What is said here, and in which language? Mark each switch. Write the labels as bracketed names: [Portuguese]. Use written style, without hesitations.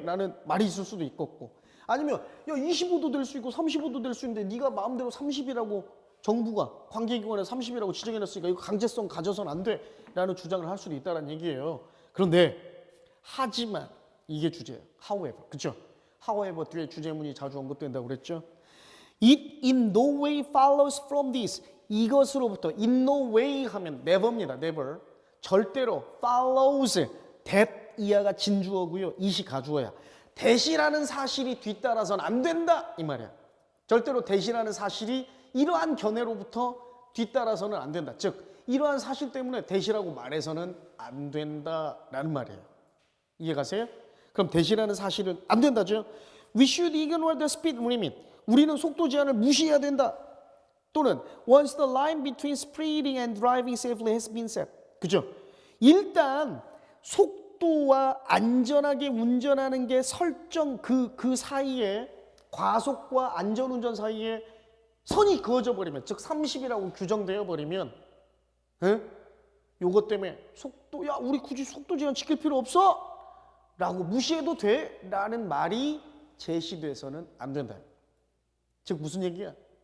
[Korean] 라는 말이 있을 수도 있겠고, 아니면 야 25도 될 수 있고 35도 될 수 있는데 네가 마음대로 30이라고 정부가 관계기관에 30이라고 지정해놨으니까 이거 강제성 가져서는 안 돼. 라는 주장을 할 수도 있다는 얘기예요. 그런데 하지만 이게 주제예요. However, 그렇죠? However 뒤에 주제문이 자주 언급된다고 그랬죠. [English] It in no way follows from this. [Korean] 이것으로부터 [English] in no way [Korean] 하면 [English] never입니다. never. [Korean] 절대로 follows, that 이하가 진주어고요. it이 가주어야. that이라는 사실이 뒤따라서는 안 된다 이 말이야. 절대로 that이라는 사실이 이러한 견해로부터 뒤따라서는 안 된다. 즉 이러한 사실 때문에 that이라고 말해서는 안 된다라는 말이에요. 이해가세요? 그럼 that이라는 사실은 안 된다죠. [English] We should ignore the speed limit. [Korean] 우리는 속도 제한을 무시해야 된다. [English] 또는 once the line between speeding and driving safely has been set. [Korean] 그죠? 일단 속도와 안전하게 운전하는 게 설정 그 사이에, 과속과 안전운전 사이에 선이 그어져 버리면, 즉 30이라고 규정되어 버리면, 요것 때문에 속도, 야 우리 굳이 속도 제한 지킬 필요 없어 라고 무시해도 돼 라는 말이 제시돼서는 안 된다. 즉 무슨 얘기야?